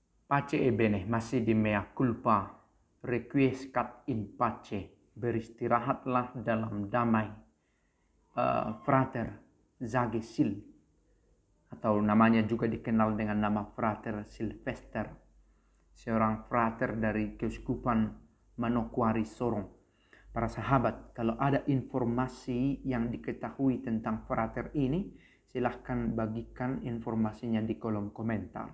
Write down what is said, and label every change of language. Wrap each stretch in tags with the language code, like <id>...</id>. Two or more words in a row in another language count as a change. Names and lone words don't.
<it>Pace e bene,</it> <id>masih di</id> <la>mea culpa, requiescat in pace,</la> <id>beristirahatlah dalam damai. Frater Zagesil, atau namanya juga dikenal dengan nama Frater Silvester, seorang frater dari Keuskupan Manokwari Sorong. Para sahabat, kalau ada informasi yang diketahui tentang frater ini, silahkan bagikan informasinya di kolom komentar.</id>